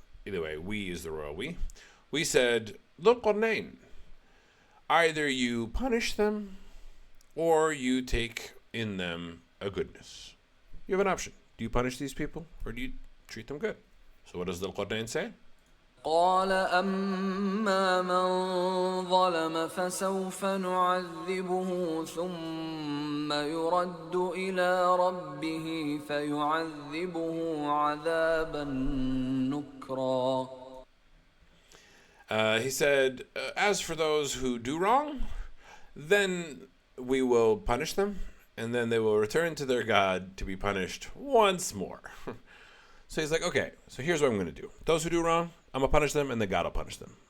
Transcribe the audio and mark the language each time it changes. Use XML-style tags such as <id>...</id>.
<en>Either way, we is the royal we. We said, Dhul Qarnayn, either you punish them or you take in them a goodness. You have an option. Do you punish these people or do you treat them good? So what does Dhul Qarnayn say?</en> <ar>قال أما من ظلم فسوف نعذبه ثم يرد إلى ربه فيعذبه عذابا نكرا.</ar> <en>He said, as for those who do wrong, then we will punish them, and then they will return to their God to be punished once more. So he's like, okay, so here's what I'm going to do. Those who do wrong, I'm going to punish them, and then God will punish them.</en>